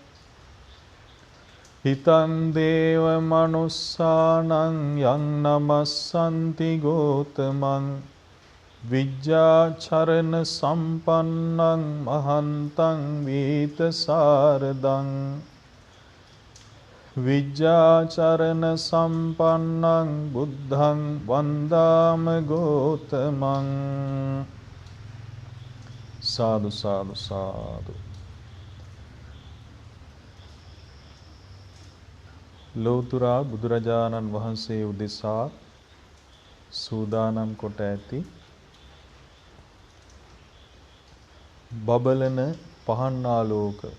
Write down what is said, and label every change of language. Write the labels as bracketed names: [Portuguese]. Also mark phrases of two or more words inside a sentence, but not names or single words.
[Pali] හිතං දේව මනුස්සානං යං නමස්සන්ති ගෝතමං විජ්ජාචරණ සම්පන්නං මහන්තං වීත සාරදං විජ්ජාචරණ සම්පන්නං බුද්ධං වන්දාම ගෝතමං සාදු සාදු සාදු. [Sinhala] ලෝතර බුදුරජාණන් වහන්සේ උදෙසා සූදානම් කොට ඇති බබලන පහන් ආලෝක